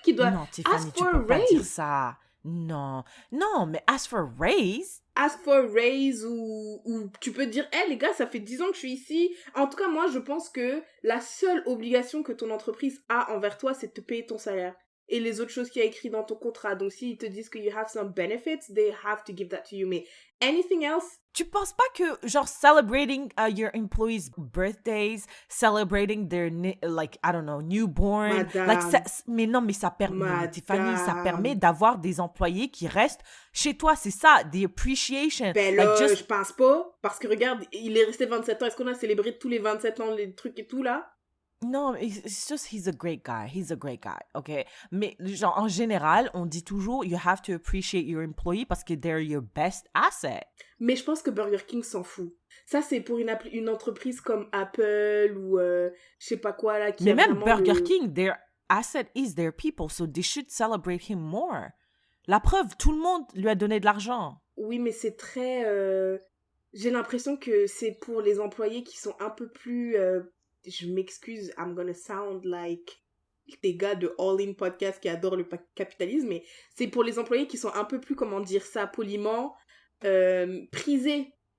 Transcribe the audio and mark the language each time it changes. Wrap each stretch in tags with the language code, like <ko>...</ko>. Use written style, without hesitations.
<fr>Non, Tiffany, tu peux pas dire ça. Non, mais</fr> <en>ask for a raise. Ask for a raise</en> <fr>ou tu peux dire, hey, les gars, ça fait 10 ans que je suis ici. En tout cas, moi, je pense que la seule obligation que ton entreprise a envers toi, c'est de te payer ton salaire. Et les autres choses qu'il y a écrit dans ton contrat. Donc, s'ils te disent que</fr> <en>you have some benefits, they have to give that to you.</en> <fr>Mais</fr> <en>anything else...</en> <fr>Tu penses pas que, genre,</fr> <en>celebrating your employees' birthdays, celebrating their, like, I don't know, newborn...</en> <fr>Madame. Like, mais ça permet, Tiffany, ça permet d'avoir des employés qui restent chez toi. C'est ça,</fr> <en>the appreciation.</en> <fr>Ben là, je pense pas. Parce que regarde, il est resté 27 ans. Est-ce qu'on a célébré tous les 27 ans, les trucs et tout, là?</fr> <en>Non, it's just he's a great guy, ok?</en> <fr>Mais genre, en général, on dit toujours,</fr> <en>you have to appreciate your employee</en> <fr>parce que</fr> <en>they're your best asset.</en> <fr>Mais je pense que Burger King s'en fout. Ça, c'est pour une entreprise comme Apple ou je sais pas quoi, là. Mais même</fr> <en>Burger King, their asset is their people, so they should celebrate him more.</en> <fr>La preuve, tout le monde lui a donné de l'argent. Oui, mais c'est très... J'ai l'impression que c'est pour les employés qui sont un peu plus... je m'excuse,</fr> <en>I'm gonna sound like</en> <fr>des gars de All In Podcast qui adorent le capitalisme, mais c'est pour les employés qui sont un peu plus, comment dire ça poliment, prisés.</fr>